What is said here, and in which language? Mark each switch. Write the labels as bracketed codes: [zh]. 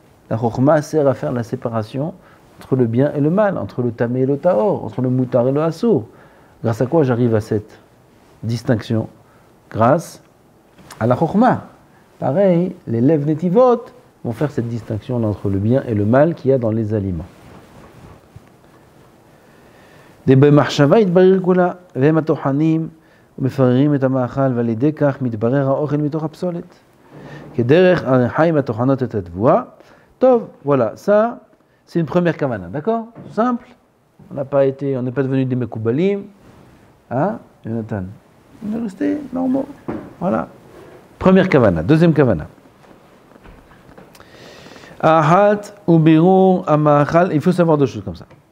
[fr] La chokhma sert à faire la séparation entre le bien et le mal, entre le tamé et le taor, entre le moutar et le assour. Grâce à quoi j'arrive à cette distinction? Grâce à la chokhma. Pareil, les lev netivot vont faire cette distinction entre le bien et le mal qu'il y a dans les aliments. [he] Des במחשבה יתברר כולה, והם הטוחנים ומפררים את המאכל ועל ידי כך מתברר האוכל מתוך הפסולת. כדרך החיים הטוחנות את התבואה. [fr] טוב, voilà, ça c'est une première kavana, d'accord? Simple. On n'est pas devenu des mekoubalim. Hein, Jonathan? On est resté normaux. Voilà. Première kavana. Deuxième kavana. Ahat ou birur amachal. Il faut savoir deux choses comme ça.